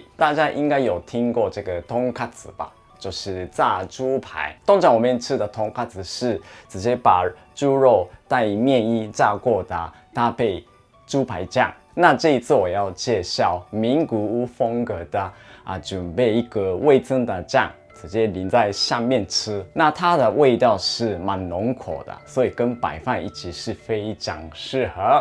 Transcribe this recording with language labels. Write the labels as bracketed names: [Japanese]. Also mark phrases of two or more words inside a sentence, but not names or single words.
[Chinese] 大家应该有听过这个トンカツ吧？就是炸猪排。通常我们吃的トンカツ是直接把猪肉带面衣炸过的，搭配猪排酱。那这一次我要介绍名古屋风格的准备一个味噌的酱。直接淋在上面吃，那它的味道是蛮浓口的，所以跟白饭一起是非常适合。